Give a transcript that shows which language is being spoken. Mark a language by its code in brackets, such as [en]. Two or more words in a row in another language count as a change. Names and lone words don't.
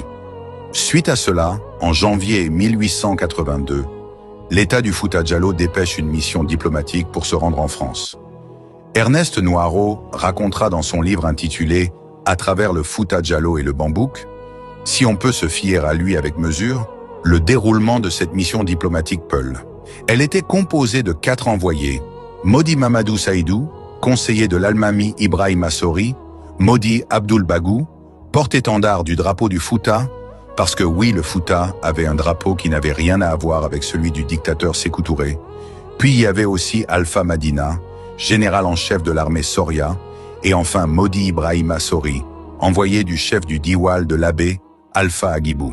[fr] Suite à cela, en janvier 1882, l'État du Fouta Djallon dépêche une mission diplomatique pour se rendre en France. Ernest Noirot racontera dans son livre intitulé « À travers le Fouta Djallon et le bambouk », si on peut se fier à lui avec mesure, le déroulement de cette mission diplomatique peul. Elle était composée de 4 envoyés, Modi Mamadou Saïdou, conseiller de l'Almami Ibrahima Sori, Modi Abdoul Bagou, porte-étendard du drapeau du Fouta, parce que oui, le Fouta avait un drapeau qui n'avait rien à voir avec celui du dictateur Sékou Touré. Puis il y avait aussi Alpha Madina, général en chef de l'armée Soria, et enfin Modi Ibrahima Sori, envoyé du chef du Diwal de l'abbé, Alpha Agibou.